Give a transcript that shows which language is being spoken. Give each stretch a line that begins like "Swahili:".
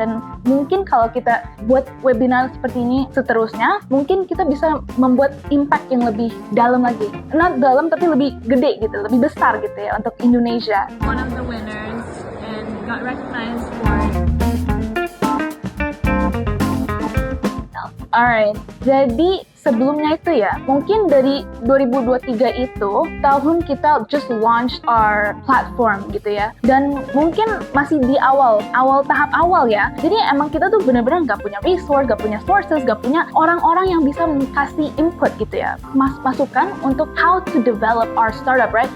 Indonesian: Dan mungkin kalau kita buat webinar seperti ini seterusnya, mungkin kita bisa membuat impact yang lebih dalam lagi, not dalam tapi lebih gede gitu, lebih besar gitu ya untuk Indonesia.
English: One of the winners and got recognized for.
Indonesian: Alright, jadi sebelumnya itu ya, mungkin dari 2023 itu tahun kita
English: just launched our platform
Indonesian: gitu ya, dan mungkin masih di tahap awal ya. Jadi emang kita tuh bener-bener nggak punya resource, nggak punya sources, nggak punya orang-orang yang bisa kasih input gitu ya, masukan untuk
English: how to develop our startup, right?